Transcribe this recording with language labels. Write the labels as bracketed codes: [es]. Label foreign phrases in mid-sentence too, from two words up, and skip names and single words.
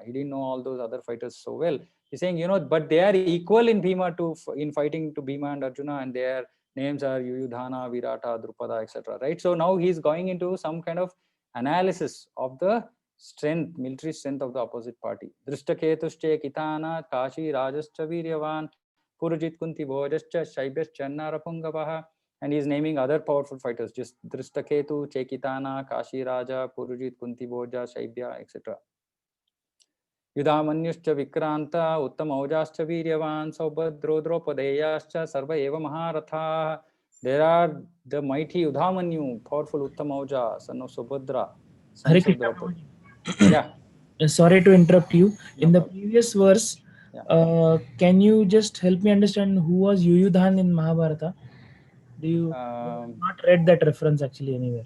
[en] He didn't know all those other fighters so well. He's saying, but they are equal in in fighting to Bhima and Arjuna, and their names are Yuyudhana, Virata, Drupada, etc. Right? So now he's going into some kind of analysis of the strength, military strength of the opposite party. [sa] Drishtaketusche Kitana, Kashi Rajascha Viryavan, Purajit Kunti Bhojascha, Shaibhyascha Narapungavaha, [en] and he's naming other powerful fighters, just Drishtaketu, Chekitana, Kashi Raja, Purujit, Kunti Bhoja, Shaibya, etc. [sa] Yudhamanyuscha Vikranta, Uttamaujaschcha Viryavan, Saubhadro Dropadeyascha, Sarva Eva Maharatha. [en] There are the mighty Yudhamanyu, powerful Uttamauja, son of Subhadra, Hare sons of Krishna. Draupadi. Yeah. Sorry to interrupt you. No In the problem. previous verse, can you just help me understand who was Yuyudhan in Mahabharata? Do you not read that reference actually anywhere?